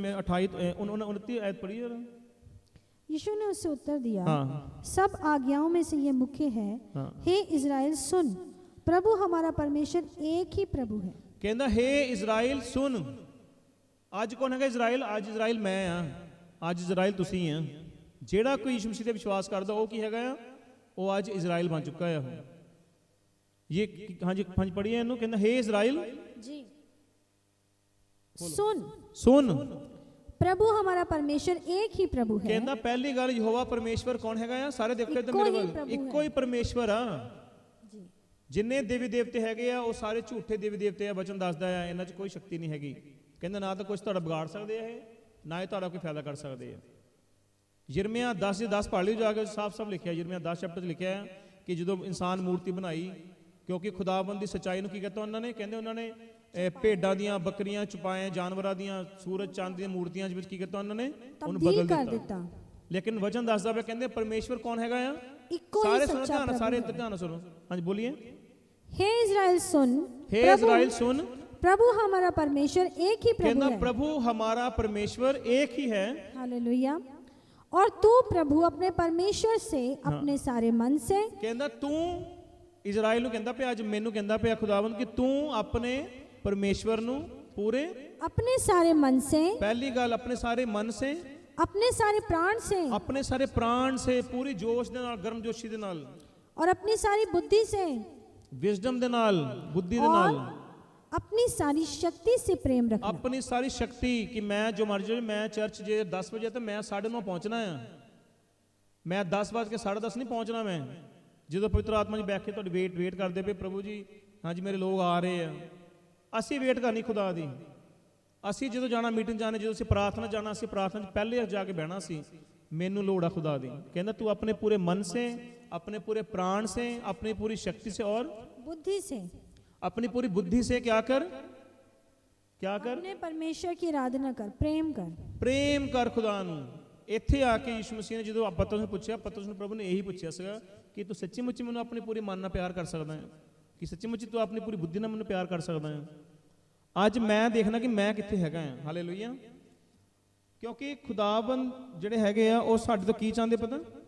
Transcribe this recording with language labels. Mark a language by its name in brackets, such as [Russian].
[Punjabi] ਮੈਂ 29 ਆਇਤ [Hindi] पढ़ी जरा। यीशु ने उससे उत्तर दिया, हाँ। सब आज्ञाओं में से ये मुख्य है, हाँ। हे इज़राइल सुन, प्रभु हमारा परमेश्वर एक ही प्रभु है। कहता हे इज़राइल सुन। आज कौन है इज़राइल? [Punjabi] आज इज़राइल मैं हाँ, आज इज़राइल तुसी हैं। ਜਿਹੜਾ ਕੋਈ ਯਿਸੂ ਮਸੀਹ ਤੇ ਵਿਸ਼ਵਾਸ ਕਰਦਾ ਉਹ ਕੀ ਹੈਗਾ ਆ? ਉਹ ਅੱਜ ਇਜ਼ਰਾਈਲ ਬਣ ਚੁੱਕਾ ਹੈ। ਇਹ ਹਾਂਜੀ ਪੜ੍ਹੀਏ ਇਹਨੂੰ। [Hindi] ਕਹਿੰਦਾ हे इज़राइल जी सुन, सुन, प्रभु हमारा परमेश्वर एक ही प्रभु है। [Punjabi] ਕਹਿੰਦਾ ਪਹਿਲੀ ਗੱਲ ਯਹੋਵਾ ਪਰਮੇਸ਼ਵਰ ਕੌਣ ਹੈਗਾ ਆ? ਸਾਰੇ ਦੇਖੋ ਇੱਧਰ ਮੇਰੇ ਵੱਲ। ਇੱਕੋ ਹੀ ਪਰਮੇਸ਼ਵਰ ਆ जी। ਜਿੰਨੇ ਦੇਵੀ ਦੇਵਤੇ ਹੈਗੇ ਆ ਉਹ ਸਾਰੇ ਝੂਠੇ ਦੇਵੀ ਦੇਵਤੇ ਆ। ਵਚਨ ਦੱਸਦਾ ਆ ਇਹਨਾਂ 'ਚ ਕੋਈ ਸ਼ਕਤੀ ਨਹੀਂ ਹੈਗੀ। ਕਹਿੰਦਾ ਨਾ ਤਾਂ ਕੁਝ ਤੁਹਾਡਾ ਵਿਗਾੜ ਸਕਦੇ ਆ ਇਹ, ਨਾ ਹੀ ਤੁਹਾਡਾ ਕੋਈ ਫਾਇਦਾ ਕਰ ਸਕਦੇ ਆ। ਯਿਰਮੀਆ 10:10 ਪੜ੍ਹ ਲਿਓ ਜਾ ਕੇ, ਸਾਫ਼ ਲਿਖਿਆ। ਯਿਰਮੀਆ 10 ਚੈਪਟਰ 'ਚ ਲਿਖਿਆ ਹੈ ਕਿ ਜਦੋਂ ਇਨਸਾਨ ਮੂਰਤੀ ਬਣਾਈ, ਕਿਉਂਕਿ ਖੁਦਾਵੰਦ ਦੀ ਸੱਚਾਈ ਨੂੰ ਕੀ ਕੀਤਾ ਉਹਨਾਂ ਨੇ? ਕਹਿੰਦੇ ਉਹਨਾਂ ਨੇ ਭੇਡਾਂ ਦੀਆਂ, ਬੱਕਰੀਆਂ, ਚੁਪਾਏ, ਜਾਨਵਰਾਂ ਦੀਆਂ, ਸੂਰਜ ਚੰਦ ਦੀਆਂ ਮੂਰਤੀਆਂ ਵਿੱਚ ਕੀ ਕੀਤਾ ਉਹਨਾਂ ਨੇ? ਉਹਨੂੰ ਬਦਲ ਦਿੱਤਾ। ਲੇਕਿਨ ਵਚਨ ਦੱਸਦਾ ਪਿਆ, ਕਹਿੰਦੇ ਪਰਮੇਸ਼ਵਰ ਕੌਣ ਹੈਗਾ ਆ? ਸਾਰੇ ਸੁਣੋ ਧਿਆਨ, ਸਾਰੇ ਇੱਧਰ ਧਿਆਨ ਸੁਣੋ। ਹਾਂਜੀ ਬੋਲੀਏ। [Hindi] हे इज़राइल सुन, हे इज़राइल सुन, प्रभु हमारा परमेश्वर एक ही प्रभु [Punjabi] कहना [Hindi] है। प्रभु हमारा परमेश्वर एक ही है। हालेलुया। और तू प्रभु अपने परमेश्वर से अपने सारे मन से, कहना तू इज़राइल [Punjabi] ਨੂੰ ਕਹਿੰਦਾ ਪਿਆ, ਅੱਜ ਮੈਨੂੰ ਕਹਿੰਦਾ ਪਿਆ ਖੁਦਾਵੰਦ ਕਿ ਤੂੰ ਆਪਣੇ ਪਰਮੇਸ਼ਵਰ ਨੂੰ ਪੂਰੇ, [Hindi] अपने सारे मन से, [Punjabi] ਪਹਿਲੀ ਗੱਲ ਆਪਣੇ ਸਾਰੇ ਮਨ ਸੇ, [Hindi] अपने सारे प्राण से, [Punjabi] ਆਪਣੇ ਸਾਰੇ ਪ੍ਰਾਣ ਸੇ, ਪੂਰੀ ਜੋਸ਼ ਦੇ ਨਾਲ, ਗਰਮਜੋਸ਼ੀ ਦੇ ਨਾਲ, [Hindi] और अपनी सारी बुद्धि से, [Punjabi] ਵਿਜ਼ਡਮ ਦੇ ਨਾਲ, ਬੁੱਧੀ ਦੇ ਨਾਲ, [Hindi] अपनी सारी शक्ति से प्रेम रखना। [Punjabi] ਆਪਣੀ ਸਾਰੀ ਸ਼ਕਤੀ ਕਿ ਮੈਂ ਜੋ ਮਰਜ਼ੀ, ਮੈਂ ਚਰਚ ਜੇ 10 ਵਜੇ ਤਾਂ ਮੈਂ 9:30 ਪਹੁੰਚਣਾ ਆ। ਮੈਂ 10 ਵਜੇ ਕੇ 10:30 ਨਹੀਂ ਪਹੁੰਚਣਾ। ਮੈਂ ਜਦੋਂ ਪਵਿੱਤਰ ਆਤਮਾ ਜੀ ਬੈਠ ਕੇ ਤੁਹਾਡੀ ਵੇਟ ਕਰਦੇ ਪਏ, ਪ੍ਰਭੂ ਜੀ ਹਾਂਜੀ ਮੇਰੇ ਲੋਕ ਆ ਰਹੇ ਆ, ਅਸੀਂ ਵੇਟ ਕਰਨੀ ਖੁਦਾ ਦੀ। ਅਸੀਂ ਜਦੋਂ ਜਾਣਾ ਮੀਟਿੰਗ ਜਾਣੇ, ਜਦੋਂ ਅਸੀਂ ਪ੍ਰਾਰਥਨਾ ਜਾਣਾ, ਅਸੀਂ ਪ੍ਰਾਰਥਨਾ 'ਚ ਪਹਿਲੇ ਜਾ ਕੇ ਬਹਿਣਾ ਸੀ। ਮੈਨੂੰ ਲੋੜ ਆ ਖੁਦਾ ਦੀ। ਕਹਿੰਦਾ ਤੂੰ ਆਪਣੇ ਪੂਰੇ ਮਨ ਸੇ, [Hindi] अपने पूरे प्राण से, अपनी पूरी शक्ति से और बुद्धि से, अपनी पूरी बुद्धि से क्या कर, क्या कर? अपने परमेश्वर की आराधना कर, प्रेम कर। [Punjabi] प्रेम कर खुदा नूं। ਇੱਥੇ ਆ ਕੇ ਯਿਸੂ ਮਸੀਹ ਨੇ ਜਦੋਂ ਪਤਰਸ ਨੂੰ ਪੁੱਛਿਆ, ਪਤਰਸ ਨੂੰ ਪ੍ਰਭੂ ਨੇ ਇਹੀ ਪੁੱਛਿਆ ਸੀਗਾ ਕਿ ਤੂੰ ਸੱਚੀ ਮੁੱਚੀ ਮੈਨੂੰ ਆਪਣੇ ਪੂਰੇ ਮਨ ਨਾਲ ਪਿਆਰ ਕਰ ਸਕਦਾ ਹੈ, ਕਿ ਸੱਚੀ ਮੁੱਚੀ ਤੂੰ ਆਪਣੀ ਪੂਰੀ ਬੁੱਧੀ ਨਾਲ ਮੈਨੂੰ ਪਿਆਰ ਕਰ ਸਕਦਾ ਹੈ। ਅੱਜ ਮੈਂ ਦੇਖਣਾ ਕਿ ਮੈਂ ਕਿੱਥੇ ਹੈਗਾ ਹਾਂ। ਹਾਲੇਲੂਇਆ। ਕਿਉਂਕਿ ਖੁਦਾਵੰਦ ਜਿਹੜੇ ਹੈਗੇ ਆ ਉਹ ਸਾਡੇ ਤੋਂ ਕੀ ਚਾਹੁੰਦੇ ਪਤਾ?